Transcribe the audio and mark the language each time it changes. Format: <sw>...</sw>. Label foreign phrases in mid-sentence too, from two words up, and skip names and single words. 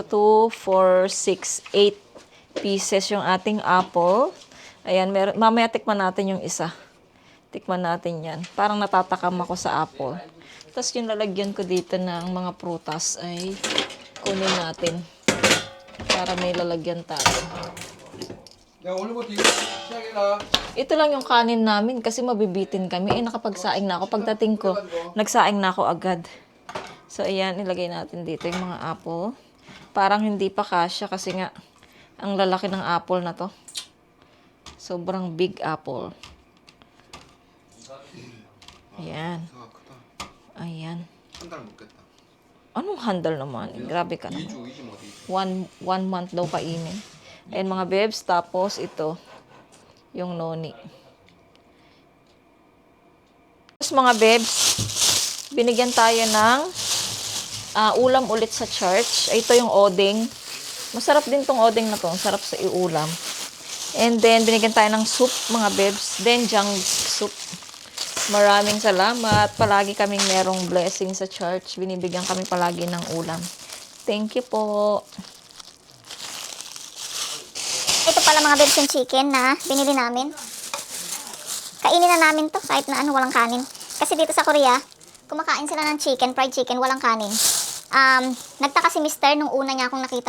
<tl>2, 4, 6, 8 pieces yung ating apple. Ayan, mamaya tikman natin yung isa. Tikman natin yan. Parang natatakam ako sa apple. Tapos yung lalagyan ko dito ng mga prutas ay kunin natin. Para may lalagyan tayo.</tl> <ko>야 오늘부터 이거 시작해라.</ko> <tl>Ito lang yung kanin namin kasi mabibitin kami. Eh, nakapagsaing na ako. Pagdating ko, nagsaing na ako agad. So, ayan, ilagay natin dito yung mga apple. Parang hindi pa kasya kasi nga, ang lalaki ng apple na to. Sobrang</tl> <en>big apple.</en> <tl>Ayan. Ayan.</tl> <ko>한달 먹겠다.</ko> <tl>Anong handle naman? Grabe ka naman.</tl> <ko>2주 뭐 어디?</ko> <en>One month</en> <tl>daw kainin. Ayan mga bebs. Tapos ito, yung noni. Tapos mga bebs, binigyan tayo ng ulam ulit sa church. Ito yung oding. Masarap din tong oding na to. Sarap sa iulam.</tl> <en>And then,</en> <tl>binigyan tayo ng soup, mga bebs. Then, jang soup. Maraming salamat. Palagi kaming merong blessing sa church. Binibigyan kami palagi ng ulam.</tl> <en>Thank you</en> <tl>po. Ito pala mga bebs yung chicken na binili namin. Kainin na namin to kahit na walang kanin. Kasi dito sa Korea, kumakain sila ng chicken,</tl> <en>fried chicken,</en> <tl>walang kanin. Nagtaka si Mister nung una niya akong nakita.</tl>